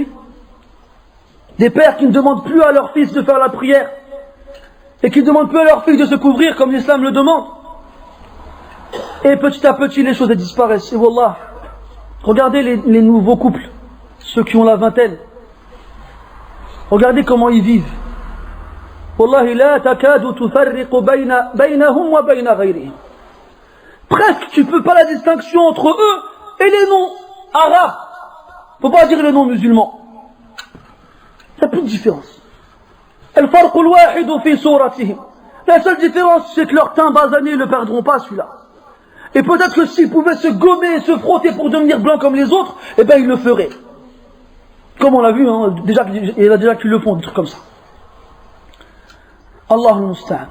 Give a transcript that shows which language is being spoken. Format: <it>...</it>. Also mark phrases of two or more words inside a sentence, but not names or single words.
<fr>Des pères qui ne demandent plus à leurs fils de faire la prière et qui ne demandent plus à leurs filles de se couvrir comme l'islam le demande. Et petit à petit les choses disparaissent. Et wallah, regardez les nouveaux couples, ceux qui ont la vingtaine. Regardez comment ils vivent.</fr> <ar>والله لا تكاد تفرق بينهم وبين غيرهم.</ar> <fr>Presque tu peux pas la distinction entre eux et les non arabes. Faut pas dire les non musulmans. Il n'y a plus de différence.</fr> <ar>الفرق الواحد في صورتهم.</ar> <fr>La seule différence, c'est que leur teint basané ne le perdront pas, celui-là. Et peut-être que s'ils pouvaient se gommer et se frotter pour devenir blancs comme les autres, eh bien, ils le feraient. Comme on l'a vu, hein, déjà, il y en a déjà qui le font, des trucs comme ça.</fr> <ar>الله المستعان.</ar>